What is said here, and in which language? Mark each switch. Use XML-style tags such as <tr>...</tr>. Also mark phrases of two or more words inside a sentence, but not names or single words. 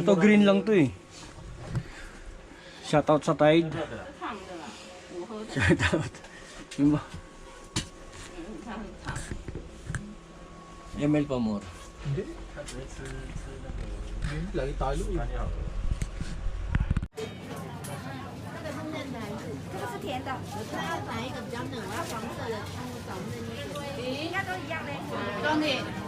<tl>Ito green lang to eh. Shoutout sa Tide. Shoutout. Yung ba? ML pa more. Hindi. Lagi talo eh.</tl> <zh>这个是甜的，哪一个比较嫩？我要黄色的，找嫩一点。应该都一样的。兄弟。</zh>